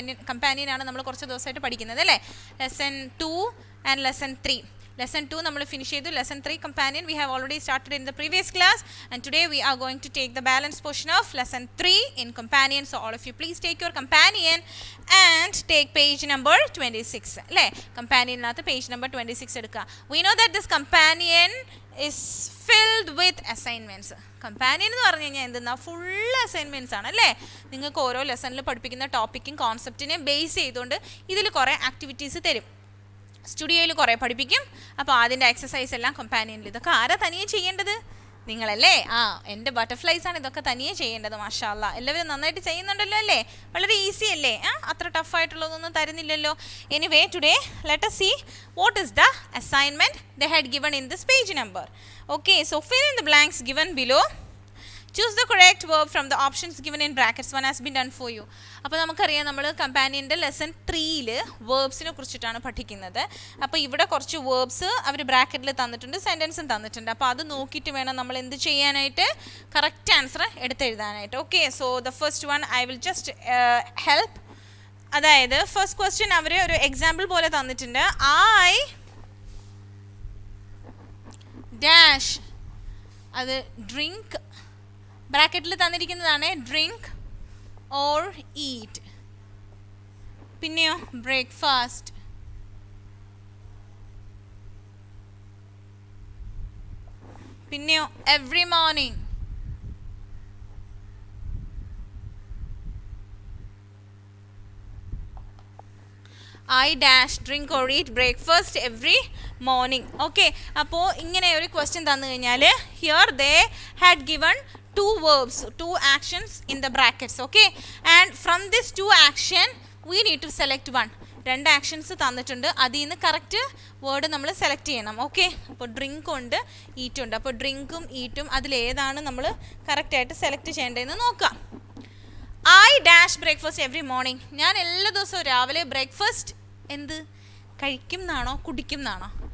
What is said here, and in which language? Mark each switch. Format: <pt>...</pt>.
<ml>കമ്പാനിയനാണ് നമ്മൾ കുറച്ച് ദിവസമായിട്ട് പഠിക്കുന്നത് അല്ലേ. Lesson 2 and lesson 3. Lesson 2 നമ്മൾ ഫിനിഷ് ചെയ്തു.</ml> <en>Lesson 3 companion we have already started in the previous class, and today we are going to take the balance portion of lesson 3 in companion. So all of you please take your companion and take page number 26 അല്ലേ.</en> <ml>കമ്പാനിയനകത്ത് page number 26 എടുക്കുക.</ml> <en>We know that this companion is filled with assignments.</en> <ml>Companion എന്ന് പറഞ്ഞു കഴിഞ്ഞാൽ എന്തെന്നാ, full assignments ആണ് അല്ലേ. നിങ്ങൾക്ക് ഓരോ ലെസണിൽ പഠിപ്പിക്കുന്ന ടോപ്പിക്കും കോൺസെപ്റ്റിനെ ബേസ് ചെയ്തുകൊണ്ട് ഇതിൽ കുറേ ആക്ടിവിറ്റീസ് തരും. സ്റ്റുഡിയോയിൽ കുറേ പഠിപ്പിക്കും. അപ്പോൾ അതിൻ്റെ എക്സസൈസ് എല്ലാം കമ്പാനിയനിൽ. ഇതൊക്കെ ആരാ തനിയെ ചെയ്യേണ്ടത്? നിങ്ങളല്ലേ. എൻ്റെ ബട്ടർഫ്ലൈസാണ് ഇതൊക്കെ തനിയെ ചെയ്യേണ്ടത്. മാഷാ അല്ലാ, എല്ലാവരും നന്നായിട്ട് ചെയ്യുന്നുണ്ടല്ലോ അല്ലേ. വളരെ ഈസി അല്ലേ. അത്ര ടഫായിട്ടുള്ളതൊന്നും തരുന്നില്ലല്ലോ.</ml> <en>Anyway today let us see what is the assignment they had given in this page number. Okay, so fill in the blanks given below. Choose the correct verb from the options given in brackets. One has been done for you.</en> <ml>അപ്പോൾ നമുക്കറിയാം നമ്മൾ കമ്പാനിയൻ്റെ lesson 3ൽ വേർബ്സിനെ കുറിച്ചിട്ടാണ് പഠിക്കുന്നത്. അപ്പോൾ ഇവിടെ കുറച്ച് verbs അവർ ബ്രാക്കറ്റിൽ തന്നിട്ടുണ്ട്, സെൻറ്റൻസും തന്നിട്ടുണ്ട്. അപ്പോൾ അത് നോക്കിയിട്ട് വേണം നമ്മൾ എന്ത് ചെയ്യാനായിട്ട്, correct answer എടുത്തെഴുതാനായിട്ട്.</ml> <en>Okay, so the first one I will just help.</en> <ml>അതായത് ഫസ്റ്റ് ക്വസ്റ്റ്യൻ അവർ ഒരു എക്സാമ്പിൾ പോലെ തന്നിട്ടുണ്ട്. ഐ ഡാഷ്, അത് ഡ്രിങ്ക്, ബ്രാക്കറ്റിൽ തന്നിരിക്കുന്നതാണ് ഡ്രിങ്ക് ഓർ ഈറ്റ്. പിന്നെയോ ബ്രേക്ക്ഫാസ്റ്റ്, പിന്നെയോ every morning,</ml> <en>I dash drink or eat breakfast every morning. Okay,</en> <ml>അപ്പോൾ ഇങ്ങനെ ഒരു ക്വസ്റ്റ്യൻ തന്നു കഴിഞ്ഞാൽ</ml> <en>Here they had given two verbs, two actions in the brackets. Okay, and from this two action we need to select one.</en> <ml>രണ്ട് actions തന്നിട്ടുണ്ട്, അതിൽ നിന്ന് correct word നമ്മൾ സെലക്ട് ചെയ്യണം. ഓക്കെ, അപ്പോൾ ഡ്രിങ്ക് ഉണ്ട്, ഈറ്റ് ഉണ്ട്. അപ്പോൾ ഡ്രിങ്കും ഈറ്റും അതിലേതാണ് നമ്മൾ കറക്റ്റായിട്ട് സെലക്ട് ചെയ്യേണ്ടതെന്ന് നോക്കാം.</ml> <en>I dash breakfast every morning.</en> <ml>ഞാൻ എല്ലാ ദിവസവും രാവിലെ ബ്രേക്ക്ഫാസ്റ്റ് എന്ത് കഴിക്കും എന്നാണോ കുടിക്കും എന്നാണോ?</ml>